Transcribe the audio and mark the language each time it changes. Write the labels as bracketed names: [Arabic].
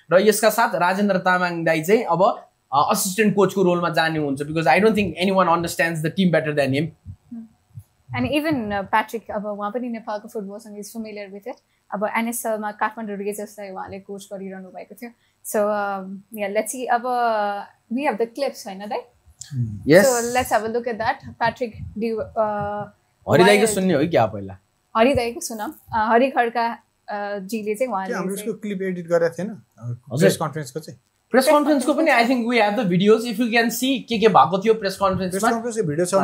[Nepali] र यसका साथ राजेन्द्र तामाङ दाई चाहिँ अब असिस्टेन्ट कोचको रोलमा जाने हुन्छ, [English] Because I don't think anyone understands the team better than him. And even Patrick, [Nepali] अब उहाँ पनि नेपालको फुटबलसँग [English] Is familiar with it. [Nepali] अब एनएसएलमा काठमाडौँ रेजर्सलाई उहाँले कोच गरिरहनु भएको थियो. [English] So yeah let's see. अब we have the clips हैन दाइ? Yes. So let's have a look at that. Patrick डी [Nepali] हरिदाईको सुन्ने हो कि पहिला? हरिदाईको सुनौँ. हरि खड्का जीले चाहिँ उहाँले हाम्रो यसको क्लिप एडिट गरेको थिएन प्रेस कन्फरेन्सको चाहिँ. [English] press कन्फरेन्सको पनि I think we have the videos, if you can see [Nepali] के भएको थियो प्रेस कन्फरेन्समा. भिडियो छ,